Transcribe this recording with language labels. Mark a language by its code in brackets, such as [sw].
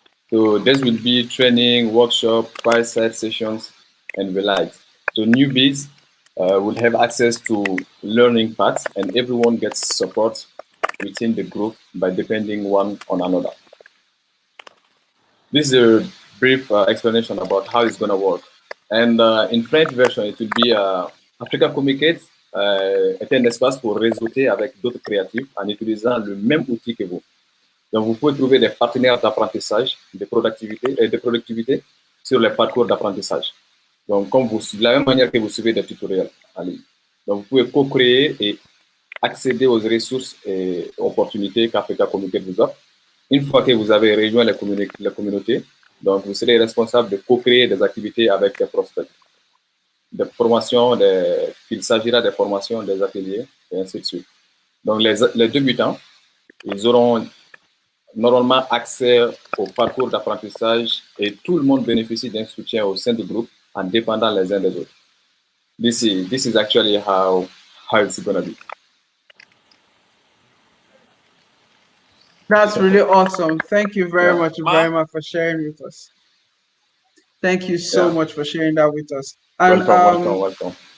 [en] So this will be training, workshop, fireside sessions, and the likes. So newbies will have access to learning paths, and everyone gets support within the group by depending one on another. This is a brief explanation about how it's going to work. And in French version, it will be [fr] Africacomicade est un espace pour réseauter avec d'autres créatifs en utilisant le même outil que vous. Donc, vous pouvez trouver des partenaires d'apprentissage, de productivité sur les parcours d'apprentissage. Donc, comme vous, de la même manière que vous suivez des tutoriels en ligne. Donc, vous pouvez co-créer et accéder aux ressources et opportunités qu'Africacomicade vous offre. Une fois que vous avez rejoint la communauté, donc vous serez responsable de co-créer des activités avec des prospects, des formations, il s'agira des formations, des ateliers, et ainsi de suite. Donc, les débutants, ils auront normalement accès au parcours d'apprentissage et tout le monde bénéficie d'un soutien au sein du groupe en dépendant les uns des autres. [en] This is actually how it's going to be. That's really awesome. Thank you very much, Ibrahima, for sharing with us. Thank you so much for sharing that with us. And welcome.